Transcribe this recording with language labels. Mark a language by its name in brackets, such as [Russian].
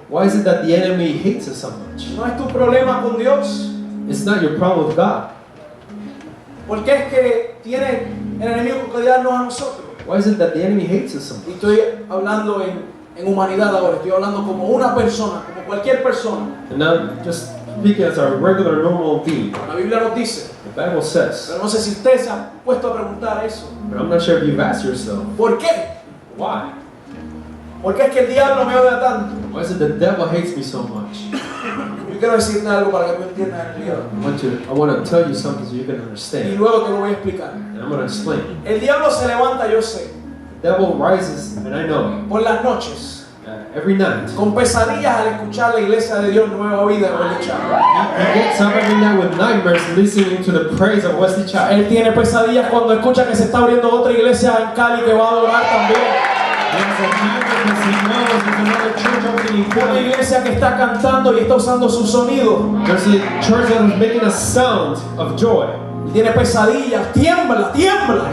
[English] Why is it that the enemy hates us so much? [Spanish] No es tu problema con Dios. [English] It's not your problem with God. [Spanish] ¿Por qué es que tiene el enemigo que odiarnos a nosotros? [English] Why is it that the enemy hates us so [Spanish] Y [English] much? [Spanish] estoy hablando en humanidad ahora, estoy hablando como una persona, como cualquier persona. [English] And now, just speaking as a regular, normal being, [Spanish] La Biblia nos dice, [English] the Bible says, [Spanish] pero no sé si usted se ha puesto a preguntar eso. [English] but I'm not sure if you've asked yourself, [Spanish] ¿Por qué? [English] why? [Spanish] ¿Por qué es que el diablo me odia tanto? [English] Why is it the devil hates me so much? [Spanish] Yo quiero decirte algo para que tú entiendas el diablo. [English] I want to tell you something so you can [Spanish] Y [English] understand. [Spanish] luego te lo voy a explicar. [English] And I'm going to explain. [Spanish] El diablo se levanta, yo sé, [English] The devil rises, and I know, [Spanish] por las noches, [English] every night. [Spanish] con pesadillas al escuchar la iglesia de Dios Nueva Vida de Wesley Chapel. [English] He gets up every night with nightmares listening to the praise of Wesley Chapel. [Spanish] Él tiene pesadillas cuando escucha que se está abriendo otra iglesia en Cali que va a adorar también. [English] He has a nightmare because he knows there's another church opening in [Spanish] Una [English] Cali. [Spanish] iglesia que está cantando y está usando su sonido. [English] There's a church that is making a sound of joy. [Spanish] Y tiene pesadillas, tiembla, tiembla.